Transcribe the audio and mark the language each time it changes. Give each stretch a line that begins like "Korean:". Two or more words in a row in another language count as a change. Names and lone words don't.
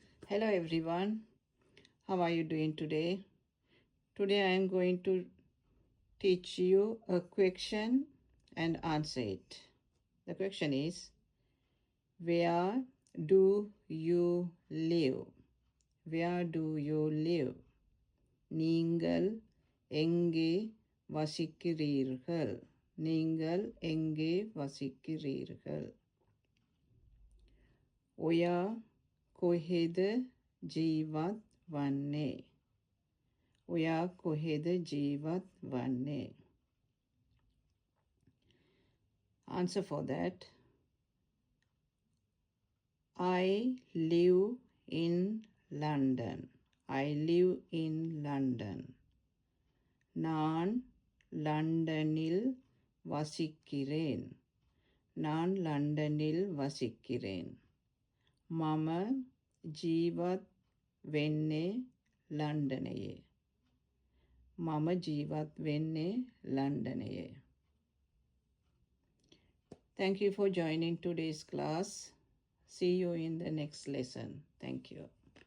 English: Hello everyone, how are you doing today? Today I am going to teach you a question and answer it. The question is, where do you live? Where do you live?
Tamil: நீங்கள் எங்கே வசிக்கிறீர்கள்? நீங்கள் எங்கே வசிக்கிறீர்கள்?
Sinhala: ඔයා කොහෙද ජීවත් වන්නේ? ඔයා කොහෙද ජීවත් වන්නේ?
English: Answer for that. I live in London. I live in London.
Tamil: நான் லண்டனில் வசிக்கிறேன். நான் லண்டனில் வசிக்கிறேன்.
Sinhala: මම ජීවත් වෙන්නේ ලන්ඩනයේ. මම ජීවත් වෙන්නේ ලන්ඩනයේ.
English: Thank you for joining today's class. See you in the next lesson. Thank you.